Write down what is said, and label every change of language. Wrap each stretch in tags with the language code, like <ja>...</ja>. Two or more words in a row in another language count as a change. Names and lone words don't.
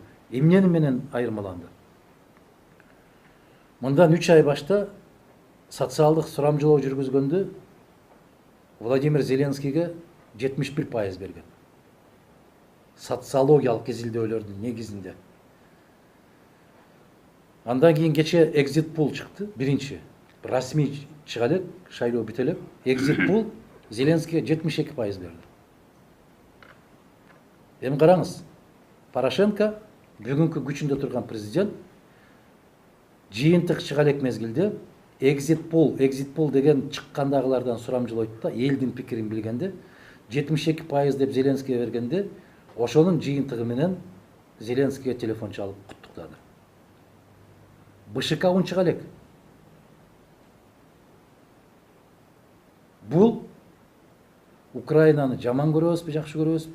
<ky>Эмне менен айырмаланды? Мындан 3 ай башта социалдык сурамжылоо жүргүзгөндө Владимир Зеленскийге 71% берген. Социологиялык изилдөөлөрдүн негизинде. Андан кийин кече</ky> <en>exit poll</en> <ky>чыкты, биринчи. Расмий чыга элек, шайлоо бүтө элек.</ky> <en>Exit poll</en> <ky>Зеленскийге 72% берди. Эми караңыз, Порошенко бүгүнкү күчүндө турган президент жыйынтык чыга элек мезгилде</ky> <en>exit poll</en> <ky>деген чыккандагылардан сурамжылойт да, элдин пикирин билгенде 72% деп Зеленскийге бергенде, ошонун жыйынтыгы менен Зеленскийге телефон чалып куттуктады. БШК он чыга элек. Бул Украинаны жаман көрөбүзбү, жакшы көрөбүзбү?</ky>